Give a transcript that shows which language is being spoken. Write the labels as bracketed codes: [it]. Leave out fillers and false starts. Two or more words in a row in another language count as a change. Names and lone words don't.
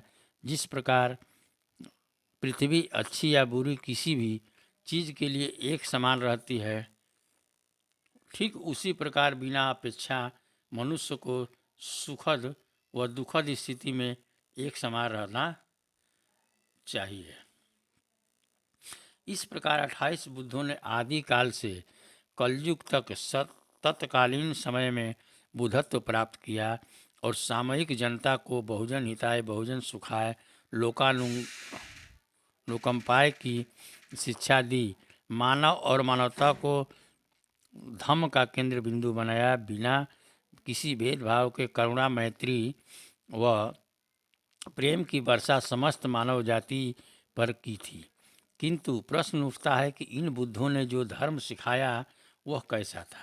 [hi] जिस प्रकार पृथ्वी अच्छी या बुरी किसी भी चीज़ के लिए एक समान रहती है, ठीक उसी प्रकार बिना अपेक्षा मनुष्य को सुखद व दुखद स्थिति में एक समान रहना चाहिए। इस प्रकार 28 बुद्धों ने आदि काल से कलयुग तक तत्कालीन समय में बुद्धत्व प्राप्त किया और सामयिक जनता को [pi] बहुजन हिताय बहुजन सुखाय लोकम्पाय [hi] की शिक्षा दी। मानव और मानवता को धम्म का केंद्र बिंदु बनाया। बिना किसी भेदभाव के करुणा, मैत्री व प्रेम की वर्षा समस्त मानव जाति पर की थी। किंतु प्रश्न उठता है कि इन बुद्धों ने जो धर्म सिखाया वह कैसा था?